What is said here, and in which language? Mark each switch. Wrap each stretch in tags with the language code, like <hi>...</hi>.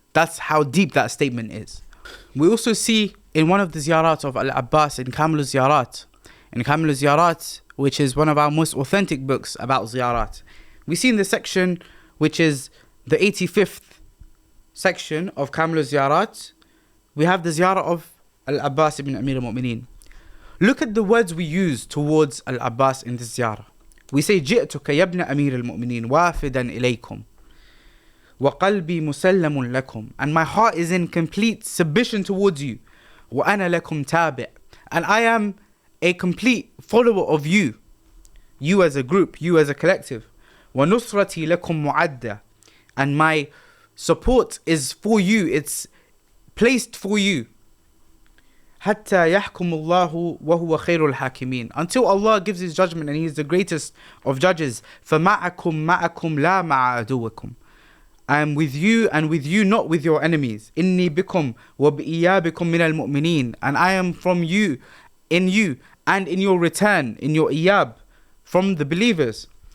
<en>That's how deep that statement is. We also see in one of the ziyarat of al-Abbas, in Kamil al-Ziyarat, which is one of our most authentic books about ziyarat, we see in the section which is the 85th section of Kamil al-Ziyarat, we have the ziyarah of al-Abbas ibn Amir al-Mu'mineen. Look at the words we use towards al-Abbas in this ziyarah. We say,</en> <ar>جئتك يا ابن أمير المؤمنين وافدا إليكم وقلبي مسلم لكم.</ar> <en>And my heart is in complete submission towards you.</en> <ar>وأنا لكم تابع.</ar> <en>And I am a complete follower of you. You as a group, you as a collective.</en> <ar>وَنُصْرَتِي لَكُمْ مُعَدَّةً.</ar> <en>And my support is for you. It's placed for you.</en> <ar>حتى يحكم الله وهو خير الحاكمين.</ar> <en>Until Allah gives His judgment and He is the greatest of judges.</en> <ar>فَمَعَكُمْ لَا مَعَ عَدُوَّكُمْ.</ar> <en>I am with you and with you, not with your enemies.</en> <ar>إِنِّي بِكُمْ وَبِإِيَابِكُمْ مِنَ الْمُؤْمِنِينَ.</ar> <en>And I am from you, in you, and in your return, in your iyab, from the believers.</en>